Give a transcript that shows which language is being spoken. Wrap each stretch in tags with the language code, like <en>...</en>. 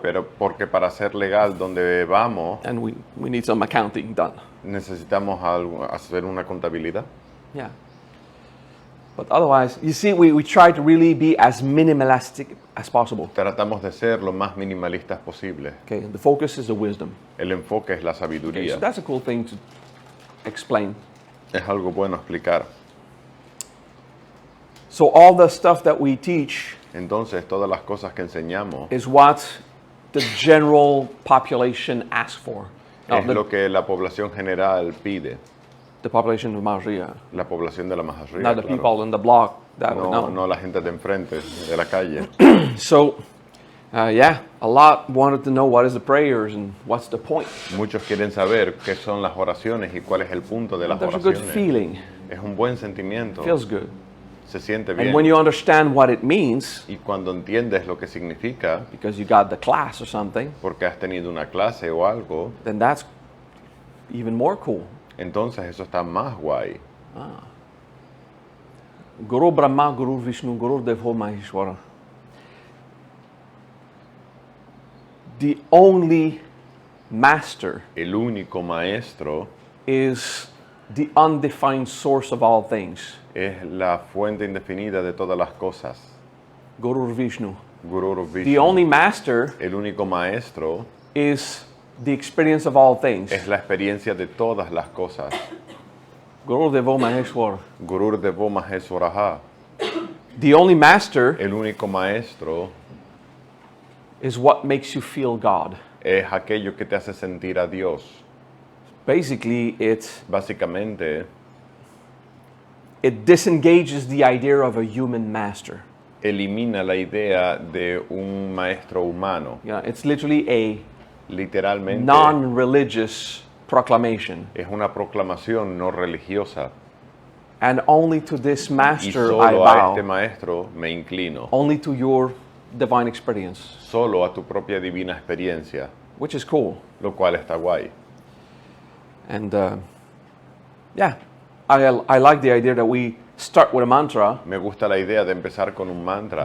<es>pero porque para ser legal donde vamos</es> <en>and we need some accounting done.</en> <es>necesitamos hacer una contabilidad.</es> <en>Yeah. But otherwise, you see, we try to really be as minimalistic as possible.</en> <es>Tratamos de ser lo más minimalistas posible.</es> <en>Okay, the focus is the wisdom.</en> <es>El enfoque es la</es> <en>Okay,</en> <es>sabiduría.</es> <en>so that's a cool thing to explain.</en> <es>Es algo bueno explicar.</es> <en>So all the stuff that we teach</en> <es>Entonces, todas las cosas que enseñamos</es> <en>is what the general population asks for. Now,</en> <es>es lo que la población general pide.</es> <en>the population of Mahashriya,</en> <es>La población de la Mahashriya,</es> <en>not the</en> <es>claro.</es> <en>people in the block. That</en> <es>No la gente de enfrente, de la calle.</es> <en>So, yeah, a lot wanted to know what is the prayers and what's the point.</en> <es>Muchos quieren saber qué son las oraciones y cuál es el punto de las</es> <en>There's a good</en> <es>oraciones.</es> <en>feeling.</en> <es>Es un buen sentimiento.</es> <en>Feels good.</en> <es>Se siente</es> <en>And</en> <es>bien.</es> <en>when you understand what it means,</en> <es>Y cuando entiendes lo que significa,</es> <en>because you got the class or something,</en> <es>porque has tenido una clase o algo,</es> <en>then that's even more cool.</en> <es>entonces eso está más guay.</es> <sa>Guru Brahma, Guru Vishnu, Guru Devo Maheshwara.</sa> <en>The only master</en> <es>El único maestro</es> <en>is the undefined source of all things.</en> <es>es la fuente indefinida de todas las cosas.</es> <sa>Guru Vishnu. Guru Vishnu.</sa> <en>The only master</en> <es>El único maestro</es> <en>is the experience of all things.</en> <es>es la experiencia de todas las cosas.</es> <sa>Guru Devo Maheshwara. Gurur Devo Maheswaraha.</sa> <en>The only master</en> <es>El único maestro</es> <en>is what makes you feel God.</en> <es>es aquello que te hace sentir a Dios.</es> <en>Basically,</en> <es>Básicamente,</es> <en>it disengages the idea of a human master.</en> <es>elimina la idea de un maestro humano.</es> <en>Yeah, it's literally a</en> <es>Literalmente,</es> <en>non-religious proclamation.</en> <es>es una proclamación no religiosa.</es> <en>And only to this</en> <es>Y</es> <en>master I</en> <es>solo a este</es> <en>bow.</en> <es>maestro me inclino.</es> <en>Only to your divine experience,</en> <es>Solo a tu propia divina experiencia.</es> <en>which is cool.</en> <es>Lo cual está guay.</es> <en>And yeah, I like the idea that we start with a mantra</en> <es>Me gusta la idea de empezar con un mantra</es>